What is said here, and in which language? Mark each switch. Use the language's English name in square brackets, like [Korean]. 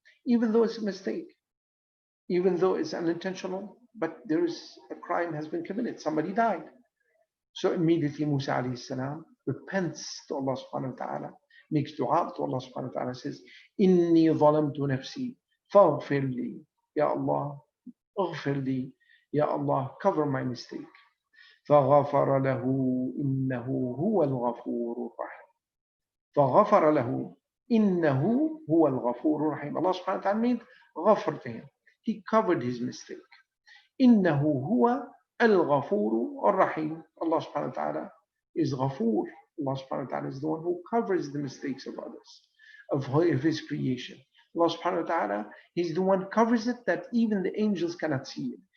[English] Even though it's a mistake, even though it's unintentional, but there's a crime has been committed, somebody died. So immediately Musa alayhi salam repents to Allah subhanahu wa ta'ala, makes dua to Allah subhanahu wa ta'ala, says, [Arabic] إني ظلمت نفسي فاغفر لي. [English] Ya Allah, [Arabic] اغفر لي, [English] Ya Allah, cover my mistake. [Arabic] فغفر له إنه هو الغفور الرحيم. فغفر له إنه هو الغفور الرحيم. [English] Allah subhanahu wa ta'ala made ghafr to him. He covered his mistake. [Arabic] إنه هو الغفور الرحيم. [English] Allah subhanahu wa ta'ala is Ghafoor. Allah subhanahu wa ta'ala is the one who covers the mistakes of others, of his creation. Allah subhanahu wa ta'ala, He's the one covers it that even the angels cannot see it.